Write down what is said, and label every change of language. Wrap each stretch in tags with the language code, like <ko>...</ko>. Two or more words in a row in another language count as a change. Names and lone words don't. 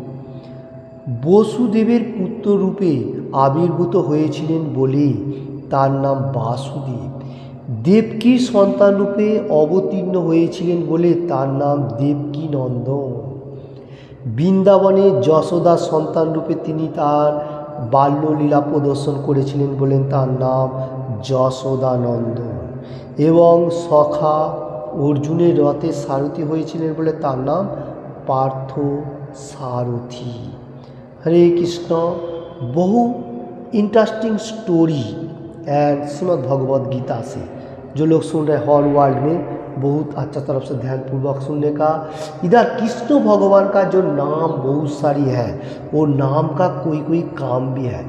<bn>বসুদেবের পুত্র রূপে আবির্ভূত হয়েছিলেন বলে তার নাম বাসুদেব, দেবকীর সন্তান রূপে অবতীর্ণ হয়েছিলেন বলে তার নাম দেবকী নন্দন, বৃন্দাবনে যশোদার সন্তান রূপে তিনি তার বাল্যলীলা প্রদর্শন করেছিলেন বলেন তার নাম যশোদানন্দন, এবং সখা অর্জুনের রথের সারথি হয়েছিলেন বলে তার নাম पार्थ सारथी।</bn> <hi>हरे कृष्ण। बहु</hi> <en>interesting story</en> <hi>एंड श्रीमद् भगवद गीता से जो लोग सुन रहे हैं</hi> <en>whole world</en> <hi>में बहुत अच्छा तरफ से ध्यानपूर्वक सुनने का। इधर कृष्ण भगवान का जो नाम बहुत सारी है वो नाम का कोई कोई काम भी है।</hi>